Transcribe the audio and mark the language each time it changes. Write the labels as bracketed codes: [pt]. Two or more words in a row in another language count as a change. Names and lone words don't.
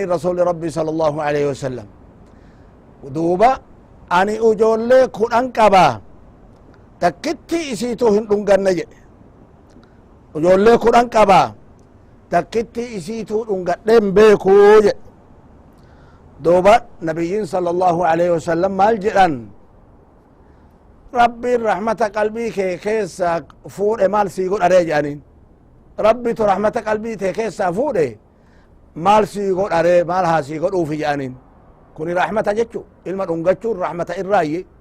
[om] rasuli rabbi [ar] صلى الله عليه وسلم [om] duuba ani ijoollee kudhan qabaa takkitti isiitu hin dhunganne jedhe ijoollee kudhan qabaa takkitti isiituu dhungadhen beekuu jedhe duuba nabiyyin [ar] صلى الله عليه وسلم [om] maal jedhan rabbiin raxmata qalbii kee keessa fuudhe maal sii godharee jedhaniin rabbitu raxmata qalbii tee keessaa fuudhe maal sii godharee maal haa sii godhuufi jedhaniin kuni raxmata jechu ilma dhungachuun raxmata irraayye